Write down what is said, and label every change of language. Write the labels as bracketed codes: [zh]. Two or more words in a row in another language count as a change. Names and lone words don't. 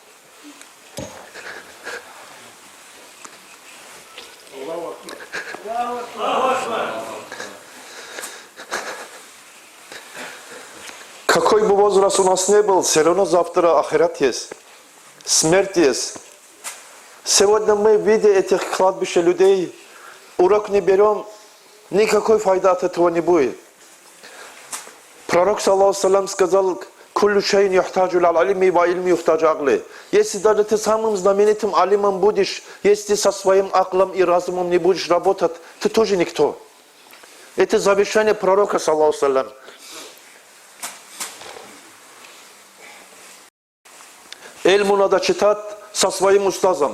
[ru] Какой бы возраст у нас не был, все равно завтра ахират есть. Смерть есть. Сегодня мы, видя этих кладбища людей, урок не берем, никакой файды от этого не будет. Пророк, [ar] صلى الله عليه [ru] сказал: [ar] «كل شيء يحتاج للعالم والعلم يحتاج العقل». [ru] Если даже ты самым знаменитым алимом будешь, если со своим аклом и разумом не будешь работать, ты тоже никто. Это завещание пророка, [ar] صلى الله عليه. [ru] Эльму надо читать со своим устазом.